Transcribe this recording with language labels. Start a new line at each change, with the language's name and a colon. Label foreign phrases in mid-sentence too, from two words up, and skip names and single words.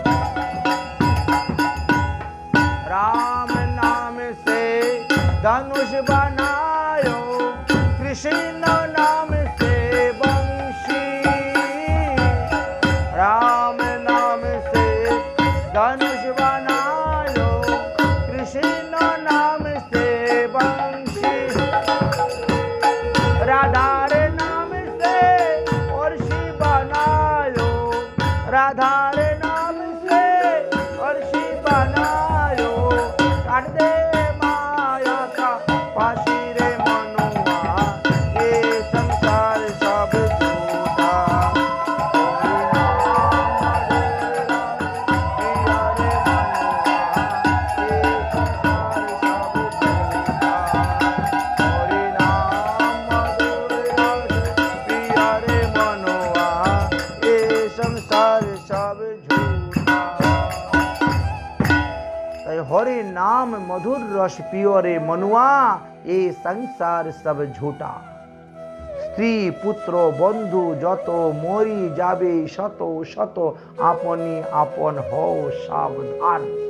Hindi: राम नाम से धनुष बनायो कृष्ण नाम से बंशी राम नाम से धनुष बनायो कृष्ण नाम से बंशी राधार नाम से वर्षी बनायो राधार नाम से वर्षी बनायो काट दे माया का फांसी रे मनुआ ये संसार सब झूठा हरि नाम मधुर रस पिया रे मनुआ ये संसार सब झूठा
Bangla: তাই হরি নাম মধুর রস পিও রে মনুয়া এই সংসার সব ঝুটা স্ত্রী পুত্র বন্ধু যত মরি যাবে শত শত আপনি আপন হও সাবধান